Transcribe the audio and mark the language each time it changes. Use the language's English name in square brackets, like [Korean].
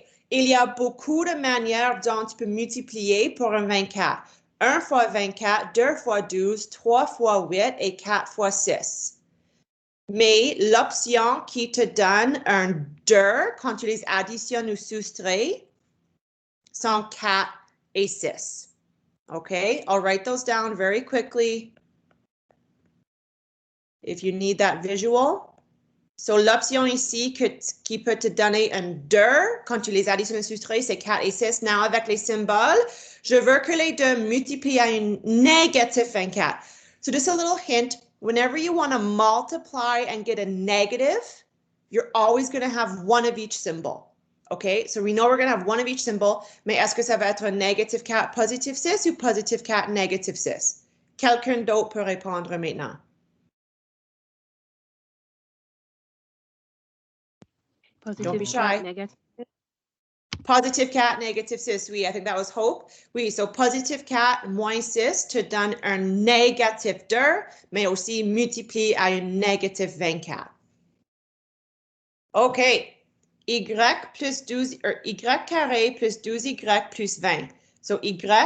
[French] Il y a beaucoup de manières dont tu peux multiplier pour un 24. 1 fois 24, 2 fois 12, 3 fois 8 et 4 fois 6. Mais l'option qui te donne un 2 quand tu les additionnes ou soustrais sont 4 et 6. [English] Okay, I'll write those down very quickly if you need that visual. [French] So, l'option ici qui peut te donner un 2 quand tu les additionnes ou soustrais, c'est 4 et 6. Now, avec les symboles, je veux que les deux multiplient à une négative 24. [English] So, just a little hint. Whenever you want to multiply and get a negative, you're always going to have one of each symbol. Okay, so we know we're going to have one of each symbol, [French] mais est-ce que ça va être un négative 4, positive 6 ou positive 4, négative 6? Quelqu'un d'autre peut répondre maintenant. [English] Don't be shy. Positive 4, negative 6, oui, I think that was Hope. [French] Oui, so positive 4 moins 6 te donne un négatif 2, mais aussi multiplié à un négatif 24. OK. y plus 12, or y carré plus 12y plus 20. So y.